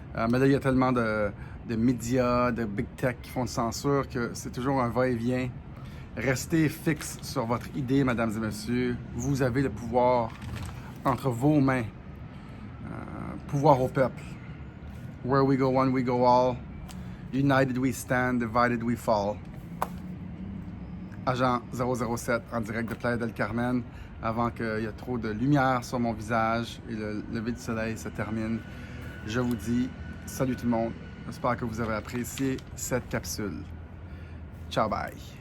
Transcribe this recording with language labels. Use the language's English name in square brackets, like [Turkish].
[French] Mais là, il y a tellement de médias, de big tech qui font de censure que c'est toujours un va-et-vient. Restez fixe sur votre idée, mesdames et messieurs. Vous avez le pouvoir entre vos mains. Pouvoir au peuple. [English] Where we go one, we go all. United we stand, divided we fall. [French] Agent 007 en direct de Playa del Carmen, avant qu'il y ait trop de lumière sur mon visage et le lever du soleil se termine. Je vous dis salut tout le monde. J'espère que vous avez apprécié cette capsule. Ciao, bye.